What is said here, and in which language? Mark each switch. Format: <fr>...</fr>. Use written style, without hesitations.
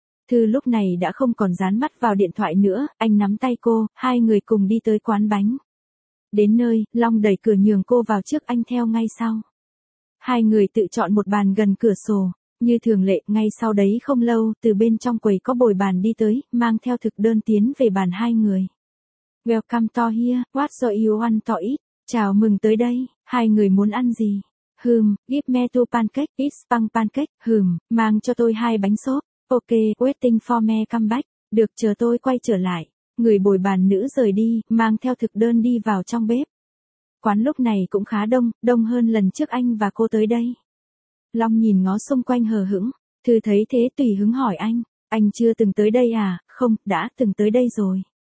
<vi>Thư lúc này đã không còn dán mắt vào điện thoại nữa, anh nắm tay cô, hai người cùng đi tới quán bánh. Đến nơi, Long đẩy cửa nhường cô vào trước, anh theo ngay sau. Hai người tự chọn một bàn gần cửa sổ, như thường lệ, ngay sau đấy không lâu, từ bên trong quầy có bồi bàn đi tới, mang theo thực đơn tiến về bàn hai người.</vi> <en>Welcome to here, what do you want to eat?</en> <vi>Chào mừng tới đây, hai người muốn ăn gì?</vi> <en>Hừm, give me two pancakes, it's spam pancakes, hừm,</en> <vi>mang cho tôi hai bánh xốp.</vi> <en>Ok, waiting for me come back,</en> <vi>được chờ tôi quay trở lại. Người bồi bàn nữ rời đi, mang theo thực đơn đi vào trong bếp. Quán lúc này cũng khá đông, đông hơn lần trước anh và cô tới đây. Long nhìn ngó xung quanh hờ hững, Thư thấy thế tùy hứng hỏi anh chưa từng tới đây à, không, đã từng tới đây rồi.</vi>